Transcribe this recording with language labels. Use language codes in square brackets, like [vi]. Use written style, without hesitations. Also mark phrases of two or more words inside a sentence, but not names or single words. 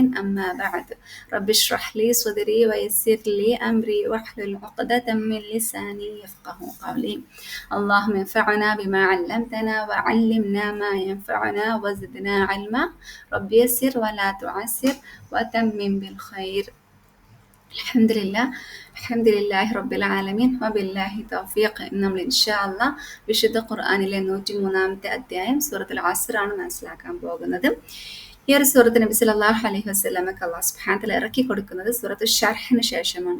[ar] أما بعد، رب اشرح لي صدري ويسر لي أمري واحلل عقدة من لساني يفقه قولي. اللهم انفعنا بما علمتنا وعلمنا ما ينفعنا وزدنا علما. رب يسر ولا تعسر وأتمم بالخير. الحمد لله الحمد لله رب العالمين وبالله التوفيق. [ml] നമ്മൾ [ar] إن شاء الله [ml] വിശുദ്ധ ഖുർആനിലെ 103-ാമത്തെ അധ്യായം സൂറത്തുൽ അസ്ർ ആണ് മനസ്സിലാക്കാൻ പോകുന്നത്. ഈ ഒരു സൂറത്ത് നബി [ar] صلى الله عليه وسلم الله سبحانه وتعالى [ml] ഇറക്കി കൊടുക്കുന്നത് സൂറത്തു ഷർഹിന് ശേഷമാണ്.